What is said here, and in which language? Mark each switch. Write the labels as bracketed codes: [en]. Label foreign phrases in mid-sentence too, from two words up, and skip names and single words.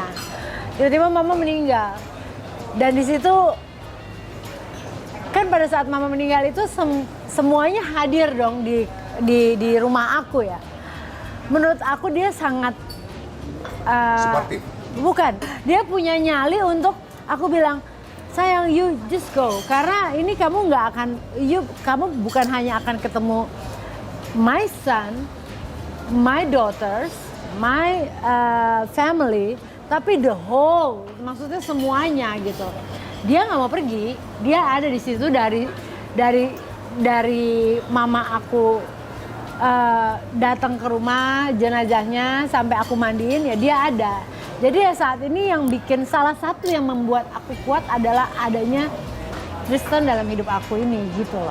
[id] Tiba-tiba Mama meninggal. Dan di situ kan pada saat Mama meninggal itu semuanya hadir dong di rumah aku ya. Menurut aku dia sangat Suportif. Bukan, dia punya nyali untuk aku bilang, sayang [en] you just go, [id] karena ini kamu nggak akan, kamu bukan hanya akan ketemu [en] my son, my daughters, my family, [id] tapi [en] the whole, [id] maksudnya semuanya gitu. Dia nggak mau pergi, dia ada di situ dari mama aku datang ke rumah jenazahnya sampai aku mandiin ya dia ada. Jadi ya saat ini yang bikin salah satu yang membuat aku kuat adalah adanya Tristan dalam hidup aku ini gitu loh.